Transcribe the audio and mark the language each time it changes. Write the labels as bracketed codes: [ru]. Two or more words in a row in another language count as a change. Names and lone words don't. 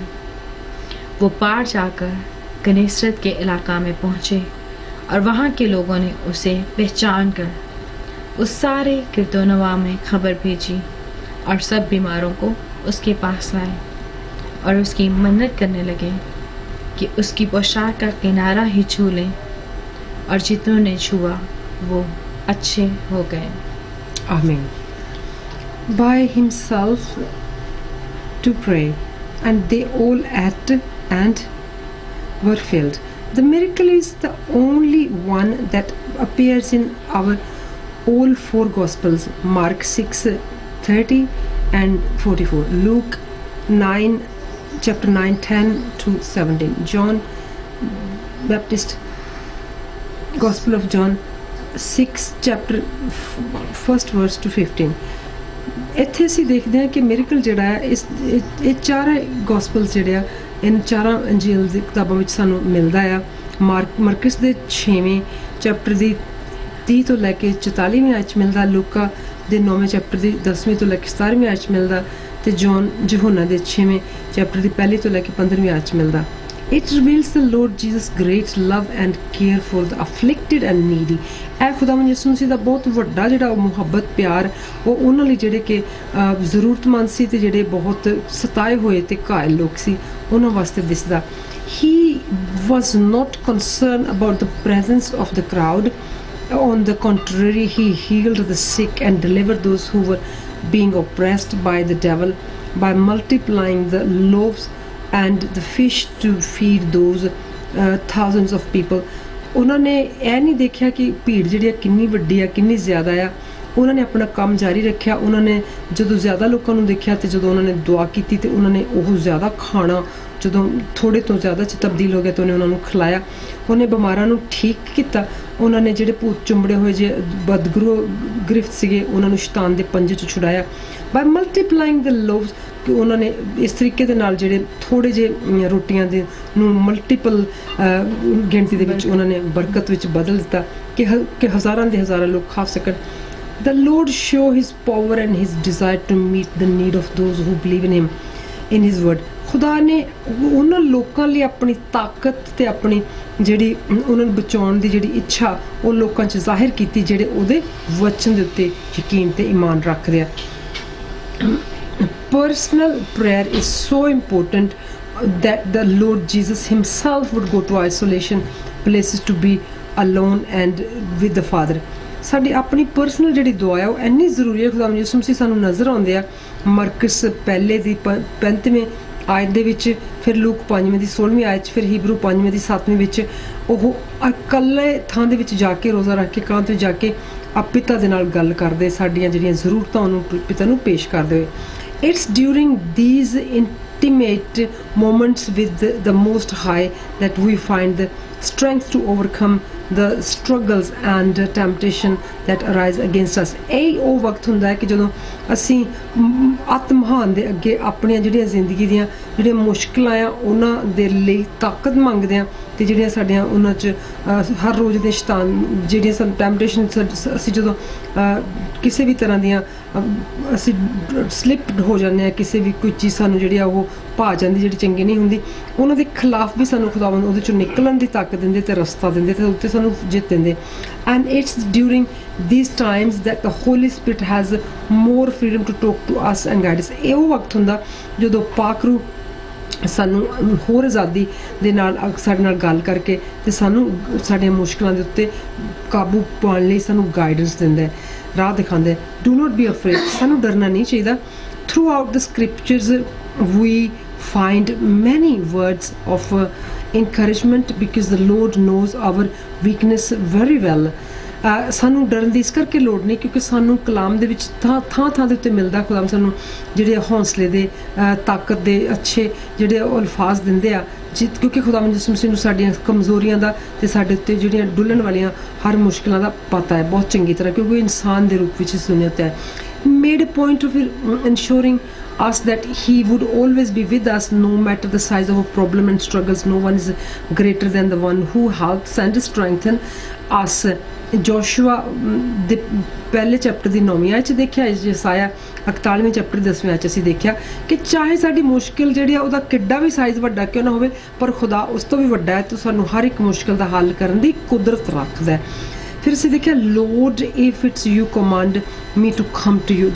[hi] वो पार जाकर गनेसरत के इलाका में पहुँचे और वहाँ के लोगों ने उसे पहचान कर उस सारे गिरदोनवा में खबर भेजी और सब बीमारों को उसके पास लाए और उसकी मन्नत करने लगे कि उसकी पोशाक का किनारा ही छू लें, और जितनों ने छुआ वो अच्छे हो गए। [en] Amen. By himself to pray, and they all ate and were filled. The miracle is the only one that appears in our all four Gospels: Mark 6:30 and 44, Luke 9, chapter 9, 10 to 17, John Baptist, Gospel of John 6, chapter 1st verse to 15. [pa] ਇੱਥੇ ਅਸੀਂ ਦੇਖਦੇ ਹਾਂ ਕਿ ਮਿਰਕਲ ਜਿਹੜਾ ਹੈ ਇਹ ਚਾਰੇ ਗੋਸਪਲਸ ਜਿਹੜੇ ਆ ਇਨ ਚਾਰਾਂ ਅੰਜੀਲ ਦੀ ਕਿਤਾਬਾਂ ਵਿੱਚ ਸਾਨੂੰ ਮਿਲਦਾ ਆ। ਮਰਕਸ ਦੇ 6ਵੇਂ ਚੈਪਟਰ ਦੀ 30 ਤੋਂ ਲੈ ਕੇ 44ਵੀਂ ਆਇਤ 'ਚ ਮਿਲਦਾ, ਲੂਕਾ ਦੇ 9ਵੇਂ ਚੈਪਟਰ ਦੀ 10ਵੀਂ ਤੋਂ ਲੈ ਕੇ 17ਵੀਂ ਆਇਤ 'ਚ ਮਿਲਦਾ, ਤੇ ਯਹੋਨਾ ਦੇ 6ਵੇਂ ਚੈਪਟਰ ਦੀ 1 ਤੋਂ ਲੈ ਕੇ 15ਵੀਂ ਆਇਤ 'ਚ ਮਿਲਦਾ। [en] It reveals the Lord Jesus' great love and care for the afflicted and needy. [pa] ਇਹ ਖੁਦਾਵੰਦ ਯਿਸੂ ਮਸੀਹ ਦਾ ਬਹੁਤ ਵੱਡਾ ਜਿਹੜਾ ਮੁਹੱਬਤ ਪਿਆਰ ਉਹ ਉਹਨਾਂ ਲਈ ਜਿਹੜੇ ਕਿ ਜ਼ਰੂਰਤਮੰਦ ਸੀ ਤੇ ਜਿਹੜੇ ਬਹੁਤ ਸਤਾਏ ਹੋਏ ਤੇ ਘਾਇਲ ਲੋਕ ਸੀ ਉਹਨਾਂ ਵਾਸਤੇ ਦਿਸਦਾ। [en] He was not concerned about the presence of the crowd. On the contrary, he healed the sick and delivered those who were being oppressed by the devil by multiplying the loaves and the fish to feed those thousands of people. [pa] ਉਹਨਾਂ ਨੇ ਇਹ ਨਹੀਂ ਦੇਖਿਆ ਕਿ ਭੀੜ ਜਿਹੜੀ ਕਿੰਨੀ ਵੱਡੀ ਆ ਕਿੰਨੀ ਜ਼ਿਆਦਾ ਆ, ਉਹਨਾਂ ਨੇ ਆਪਣਾ ਕੰਮ ਜਾਰੀ ਰੱਖਿਆ। ਉਹਨਾਂ ਨੇ ਜਦੋਂ ਜ਼ਿਆਦਾ ਲੋਕਾਂ ਨੂੰ ਦੇਖਿਆ ਤੇ ਜਦੋਂ ਉਹਨਾਂ ਨੇ ਦੁਆ ਕੀਤੀ ਤੇ ਉਹਨਾਂ ਨੇ ਉਹ ਜ਼ਿਆਦਾ ਖਾਣਾ ਜਦੋਂ ਥੋੜੇ ਤੋਂ ਜ਼ਿਆਦਾ ਚ ਤਬਦੀਲ ਹੋ ਗਿਆ ਤਾਂ ਉਹਨੇ ਉਹਨਾਂ ਨੂੰ ਖਿਲਾਇਆ। ਉਹਨੇ ਬਿਮਾਰਾਂ ਨੂੰ ਠੀਕ ਕੀਤਾ। ਉਹਨਾਂ ਨੇ ਜਿਹੜੇ ਭੂਤ ਚੁੰਬੜੇ ਹੋਏ ਜੇ ਗ੍ਰਿਫਤ ਸੀਗੇ ਉਹਨਾਂ ਨੂੰ ਸ਼ੈਤਾਨ ਦੇ ਪੰਜੇ 'ਚ ਛੁਡਾਇਆ। [en] by multiplying the loaves, [pa] ਕਿ ਉਹਨਾਂ ਨੇ ਇਸ ਤਰੀਕੇ ਦੇ ਨਾਲ ਜਿਹੜੇ ਥੋੜੇ ਜਿਹੇ ਰੋਟੀਆਂ ਦੇ ਨੂੰ ਮਲਟੀਪਲ ਗਿਣਤੀ ਦੇ ਵਿੱਚ ਉਹਨਾਂ ਨੇ ਬਰਕਤ ਵਿੱਚ ਬਦਲ ਦਿੱਤਾ ਕਿ ਹਜ਼ਾਰਾਂ ਦੇ ਹਜ਼ਾਰਾਂ ਲੋਕ ਖਾ ਸਕਣ। [en] The Lord show his power and his desire to meet the need of those who believe in him, in his word. [pa] ਖੁਦਾ ਨੇ ਉਹਨਾਂ ਲੋਕਾਂ ਲਈ ਆਪਣੀ ਤਾਕਤ ਤੇ ਆਪਣੀ ਜਿਹੜੀ ਉਹਨਾਂ ਨੂੰ ਬਚਾਉਣ ਦੀ ਜਿਹੜੀ ਇੱਛਾ ਉਹ ਲੋਕਾਂ 'ਚ ਜ਼ਾਹਿਰ ਕੀਤੀ ਜਿਹੜੇ ਉਹਦੇ ਵਚਨ ਦੇ ਉੱਤੇ ਯਕੀਨ ਤੇ ਈਮਾਨ ਰੱਖਦੇ ਆ। [en] Personal prayer is so important that the Lord Jesus himself would go to isolation places to be alone and with the Father. [pa] ਸਾਡੀ ਆਪਣੀ ਪਰਸਨਲ ਜਿਹੜੀ ਦੁਆ ਹੈ ਉਹ ਇੰਨੀ ਜ਼ਰੂਰੀ ਹੈ। ਖੁਦਾਵੰਦ ਯਿਸੂ ਮਸੀਹ ਸਾਨੂੰ ਨਜ਼ਰ ਆਉਂਦੇ ਆ ਮਰਕਸ ਪਹਿਲੇ ਦੀ 35ਵੀਂ ਆਇਤ ਦੇ ਵਿੱਚ, ਫਿਰ ਲੂਕ 5ਵੀਂ ਦੀ 16ਵੀਂ ਆਇਤ 'ਚ, ਫਿਰ ਹੀਬਰੂ 5ਵੀਂ ਦੀ 7ਵੀਂ ਵਿੱਚ ਉਹ ਇਕੱਲੇ ਥਾਂ ਦੇ ਵਿੱਚ ਜਾ ਕੇ ਰੋਜ਼ਾ ਰੱਖ ਕੇ ਕਾਂਤ ਵਿੱਚ ਜਾ ਕੇ ਪਿਤਾ ਦੇ ਨਾਲ ਗੱਲ ਕਰਦੇ, ਸਾਡੀਆਂ ਜਿਹੜੀਆਂ ਜ਼ਰੂਰਤਾਂ ਉਹਨੂੰ ਪਿਤਾ ਨੂੰ ਪੇਸ਼ ਕਰਦੇ ਹੋਏ। [en] It's during these intimate moments with the Most High that we find the strength to overcome the struggles and temptation that arise against us. [pa] ਇਹ ਉਹ ਵਕਤ ਹੁੰਦਾ ਹੈ ਕਿ ਜਦੋਂ ਅਸੀਂ ਆਤਮਹਾਨ ਦੇ ਅੱਗੇ ਆਪਣੀਆਂ ਜਿਹੜੀਆਂ ਜ਼ਿੰਦਗੀ ਦੀਆਂ ਜਿਹੜੀਆਂ ਮੁਸ਼ਕਿਲਾਂ ਆ ਉਹਨਾਂ ਦੇ ਲਈ ਤਾਕਤ ਮੰਗਦੇ ਹਾਂ ਤੇ ਜਿਹੜੀਆਂ ਸਾਡੀਆਂ ਉਹਨਾਂ 'ਚ ਹਰ ਰੋਜ਼ ਦੇ ਸ਼ੈਤਾਨ ਜਿਹੜੀਆਂ ਸਾਨੂੰ ਟੈਂਪਟੇਸ਼ਨ ਅਸੀਂ ਜਦੋਂ ਕਿਸੇ ਵੀ ਤਰ੍ਹਾਂ ਦੀਆਂ ਅਸੀਂ ਸਲਿਪ ਹੋ ਜਾਂਦੇ ਹਾਂ, ਕਿਸੇ ਵੀ ਕੋਈ ਚੀਜ਼ ਸਾਨੂੰ ਜਿਹੜੀ ਆ ਉਹ ਭਾ ਜਾਂਦੀ ਜਿਹੜੀ ਚੰਗੀ ਨਹੀਂ ਹੁੰਦੀ, ਉਹਨਾਂ ਦੇ ਖਿਲਾਫ ਵੀ ਸਾਨੂੰ ਖੁਦਾਵੰਦ ਉਹਦੇ 'ਚੋਂ ਨਿਕਲਣ ਦੀ ਤਾਕਤ ਦਿੰਦੇ ਤੇ ਰਸਤਾ ਦਿੰਦੇ ਤੇ ਉੱਤੇ ਸਾਨੂੰ ਜਿੱਤ ਦਿੰਦੇ। [en] And it's during these times that the Holy Spirit has more freedom to talk to us and guide us. [pa] ਇਹ ਉਹ ਵਕਤ ਹੁੰਦਾ ਜਦੋਂ ਪਾਕ ਰੂਹ ਸਾਨੂੰ ਹੋਰ ਆਜ਼ਾਦੀ ਦੇ ਨਾਲ ਸਾਡੇ ਨਾਲ ਗੱਲ ਕਰਕੇ ਤੇ ਸਾਨੂੰ ਸਾਡੀਆਂ ਮੁਸ਼ਕਲਾਂ ਦੇ ਉੱਤੇ ਕਾਬੂ ਪਾਉਣ ਲਈ ਸਾਨੂੰ ਗਾਈਡੈਂਸ ਦਿੰਦਾ ਹੈ, ਰਾਹ ਦਿਖਾਉਂਦਾ ਹੈ। [en] Do not be afraid, [pa] ਸਾਨੂੰ ਡਰਨਾ ਨਹੀਂ ਚਾਹੀਦਾ। [en] Throughout the scriptures we find many words of encouragement because the Lord knows our weakness very well. [pa] ਸਾਨੂੰ ਡਰਨ ਦੀ ਇਸ ਕਰਕੇ ਲੋੜ ਨਹੀਂ ਕਿਉਂਕਿ ਸਾਨੂੰ ਕਲਾਮ ਦੇ ਵਿੱਚ ਥਾਂ ਦੇ ਉੱਤੇ ਮਿਲਦਾ। ਖੁਦਾ ਸਾਨੂੰ ਜਿਹੜੇ ਹੌਸਲੇ ਦੇ ਤਾਕਤ ਦੇ ਅੱਛੇ ਜਿਹੜੇ ਅਲਫਾਜ਼ ਦਿੰਦੇ ਆ ਕਿਉਂਕਿ ਖੁਦਾਵੰਦ ਯਿਸੂ ਮਸੀਹ ਨੂੰ ਸਾਡੀਆਂ ਕਮਜ਼ੋਰੀਆਂ ਦਾ ਤੇ ਸਾਡੇ ਉੱਤੇ ਜਿਹੜੀਆਂ ਡੁੱਲਣ ਵਾਲੀਆਂ ਹਰ ਮੁਸ਼ਕਿਲਾਂ ਦਾ ਪਤਾ ਹੈ ਬਹੁਤ ਚੰਗੀ ਤਰ੍ਹਾਂ ਕਿਉਂਕਿ ਇਨਸਾਨ ਦੇ ਰੂਪ ਵਿੱਚ ਇਸ ਦੁਨੀਆ 'ਤੇ ਹੈ। [en] Made a point of ensuring us that he would always be with us no matter the size of a problem and struggles. No one is greater than the one who helps and strengthens us. [pa] ਜੋਸ਼ੂਆ ਦੇ ਪਹਿਲੇ ਚੈਪਟਰ ਦੀ 9ਵੀਂ ਆਇਤ 'ਚ ਦੇਖਿਆ, ਯਸਾਇਆ 41ਵੇਂ ਚੈਪਟਰ 10ਵੇਂ ਆਇਤ 'ਚ ਅਸੀਂ ਦੇਖਿਆ ਕਿ ਚਾਹੇ ਸਾਡੀ ਮੁਸ਼ਕਿਲ ਜਿਹੜੀ ਆ ਉਹਦਾ ਕਿੱਡਾ ਵੀ ਸਾਈਜ਼ ਵੱਡਾ ਕਿਉਂ ਨਾ ਹੋਵੇ, ਪਰ ਖੁਦਾ ਉਸ ਤੋਂ ਵੀ ਵੱਡਾ ਹੈ ਤੇ ਸਾਨੂੰ ਹਰ ਇੱਕ ਮੁਸ਼ਕਿਲ ਦਾ ਹੱਲ ਕਰਨ ਦੀ ਕੁਦਰਤ ਰੱਖਦਾ ਹੈ। ਫਿਰ ਅਸੀਂ ਦੇਖਿਆ [en] Lord if it's you command me to come to you.